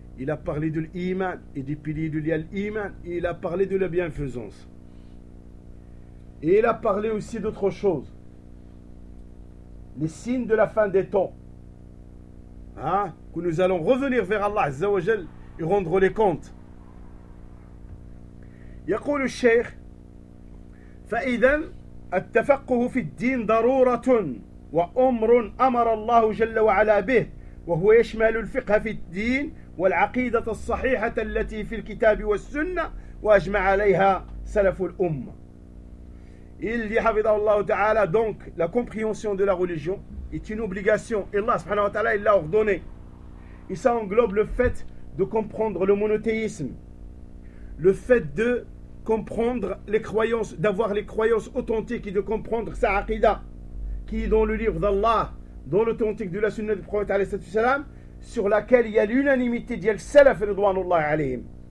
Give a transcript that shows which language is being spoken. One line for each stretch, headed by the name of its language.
French: Il a parlé de l'iman et des piliers de l'iman. Et il a parlé de la bienfaisance. Et il a parlé aussi d'autres choses. Les signes de la fin des temps. Hein? Que nous allons revenir vers Allah Azza wa Jal et rendre les comptes.
Arabic: Yaqul
French: le Cheikh.
Arabic: فإذا التفقه في الدين ضرورة وأمر أمر الله جل وعلا به وهو يشمل الفقه في الدين والعقيدة الصحيحة التي في الكتاب والسنة وأجمع عليها سلف الأمة.
French: Il dit حفظه الله تعالى donc la compréhension de la religion est une obligation et Allah سبحانه وتعالى il l'a ordonné. Et ça englobe le fait de comprendre le monothéisme, le fait de comprendre les croyances, d'avoir les croyances authentiques et de comprendre sa aqida qui est dans le livre d'Allah, dans l'authentique de la sunna du prophète alayhi salatu wassalam, sur laquelle il y a l'unanimité de salaf ridwanullah alayhim.